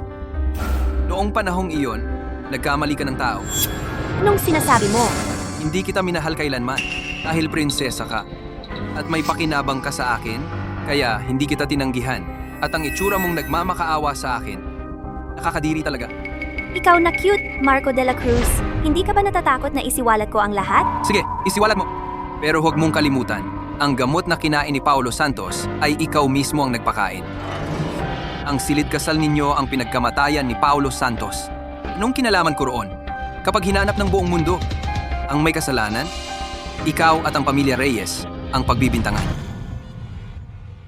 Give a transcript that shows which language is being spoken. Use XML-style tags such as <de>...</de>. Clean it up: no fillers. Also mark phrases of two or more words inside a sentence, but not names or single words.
<tl>Noong panahong iyon, nagkamali ka ng tao. Anong sinasabi mo? Hindi kita minahal kailanman dahil prinsesa ka. At may pakinabang ka sa akin, kaya hindi kita tinanggihan. At ang itsura mong nagmamakaawa sa akin, nakakadiri talaga. Ikaw na cute, Marco de la Cruz. Hindi ka ba natatakot na isiwalat ko ang lahat? Sige, isiwalat mo. Pero huwag mong kalimutan, ang gamot na kinain ni Paulo Santos ay ikaw mismo ang nagpakain. Ang silid kasal ninyo ang pinagkamatayan ni Paulo Santos. Anong kinalaman ko roon? Kapag hinanap ng buong mundo, ang may kasalanan, ikaw at ang pamilya Reyes ang pagbibintangan.</tl>